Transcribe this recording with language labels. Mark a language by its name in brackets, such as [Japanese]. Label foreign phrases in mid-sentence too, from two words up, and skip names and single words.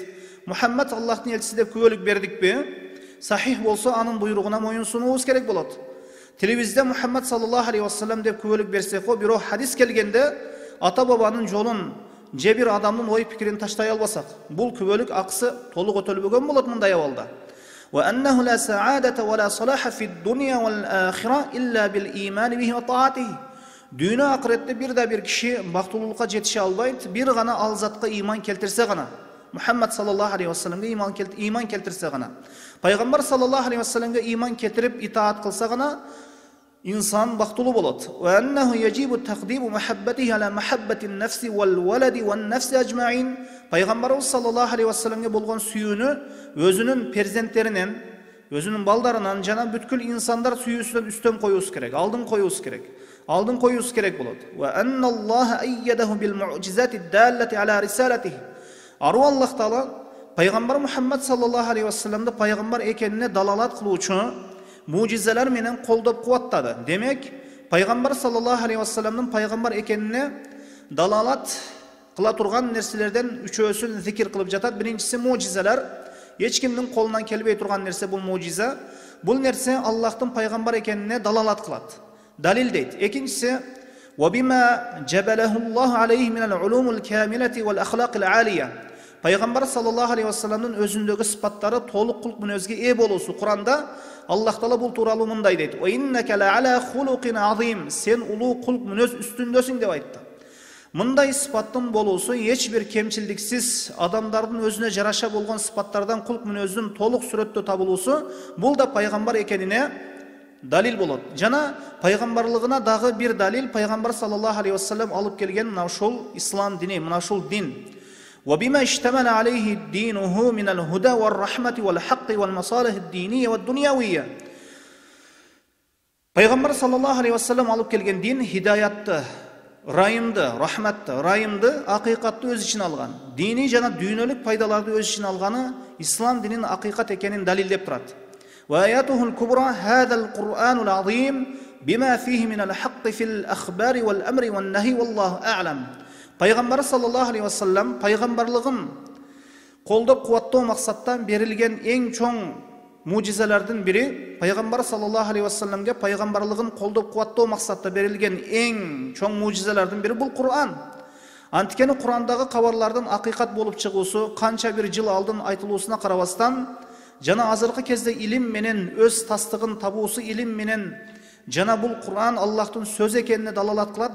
[Kyrgyz] Мухаммад Аллахтын элчиси деп күбөлүк бердикпи? Сахих болсо анын буйругуна моюн сунуубуз керек болот. Телевизде Мухаммад [Arabic] صلى الله عليه وسلم [Kyrgyz] деп күбөлүк берсек, бирок хадис келгенде ата бабанын жолун же бир адамдын ой пикирин таштай албасак, бул күбөлүк акысы толук өтөлбөгөн болот мындай абалда. [Arabic] وأنه لا سعادة ولا صلاح في الدنيا والآخرة إلا بالإيمان به وطاعته. [Kyrgyz] Дүйнө акыретте бир да бир киши бактылуулукка жетише албайт, бир гана ал затка иман келтирсе гана. Мухаммад [Arabic] صلى الله عليه وسلم [Kyrgyz] иман келтирсе гана. Пайгамбар [Arabic] صلى الله عليه وسلم [Kyrgyz] иман келтирип итаат кылса гана insan бактылуу болот. [Arabic] وأنه يجب تقديم محبته على محبة النفس والولد والنفس أجمعين. [Kyrgyz] Пайгамбарыбыз [Arabic] صلى الله عليه وسلم [Kyrgyz] болгон сүйүүнү өзүнүн перзенттеринен, өзүнүн балдарынан жана бүткүл инсандар сүйүүсүнөн үстөн коюубуз керек, алдын коюубуз керек болот. [Arabic] وأن الله أيده بالمعجزات الدالة على رسالته. [Kyrgyz] Ару Аллах Таала пайгамбар Мухаммад [Arabic] صلى الله عليه وسلم [Kyrgyz] пайгамбар экенине далалат кылуучу мужизалар менен колдоп кубаттады. Демек, пайгамбар [Arabic] صلى الله عليه وسلم [Kyrgyz] пайгамбар экенине далалат кыла турган нерселерден үчөөсүн зикир кылып жатат. Биринчиси мужизалар. Эч кимдин колунан келбей турган нерсе бул мужиза. Бул нерсе Аллахтын пайгамбар экенине далалат кылат. [Arabic] Далил дейт. Экинчиси وَبِمَا جَبَلَهُ اللَّهُ عَلَيْهِ مِنَ الْعُلُومِ الْكَامِلَةِ وَالْأَخْلَاقِ الْعَالِيَةِ. [Kyrgyz] Пайгамбар [Arabic] صلى الله عليه وسلم [Kyrgyz] өзүндөгү сыпаттары толук кулк мүнөзгө ээ болуусу. Куранда Аллах Таала бул тууралуу мындай дейт: [Arabic] "وإنك لعلى خلق عظيم", [Kyrgyz] сен улуу кулк мүнөз үстүндөсүң деп айтты. Мындай сыпаттын болуусу эч бир кемчилдиксиз адамдардын өзүнө жараша болгон сыпаттардан кулк мүнөздүн толук сүрөттө табылуусу, бул да пайгамбар экенине далил болот. Жана пайгамбарлыгына дагы бир далил пайгамбар [Arabic] صلى الله عليه وسلم [Kyrgyz] алып келген мына ушул ислам дини, мына ушул дин. [Arabic] وبما اشتمل عليه دينه من الهدى والرحمة والحق والمصالح الدينية والدنيوية. [Kyrgyz] Пайгамбар [Arabic] صلى الله عليه وسلم [Kyrgyz] алып келген дин хидаятты, райымды, рахматты, райымды, акыйкатты өз ичине алган. Дини жана дүйнөлүк пайдаларды өз ичине алганы ислам динин акыйкат экенин далилдеп турат. [Arabic] وآياته الكبرى هذا القرآن العظيم بما فيه من الحق في الأخبار والأمر والنهي والله أعلم. [Kyrgyz] Пайгамбар [Arabic] صلى الله عليه وسلم [Kyrgyz] пайгамбарлыгын колдоп кубаттоо максаттан берилген эң чоң мужизалардын бири, пайгамбар [Arabic] صلى الله عليه وسلم [Kyrgyz] пайгамбарлыгын колдоп кубаттоо максатта берилген эң чоң мужизалардын бири бул Кур'ан. Анткени Кур'андагы кабарлардын акыйкат болуп чыгуусу канча бир жыл алдын айтылуусуна карабастан, жана азыркы кезде илим менен өз тастыгын табуусу илим менен жана бул Кур'ан Аллахтын сөзү экенине далалат кылат.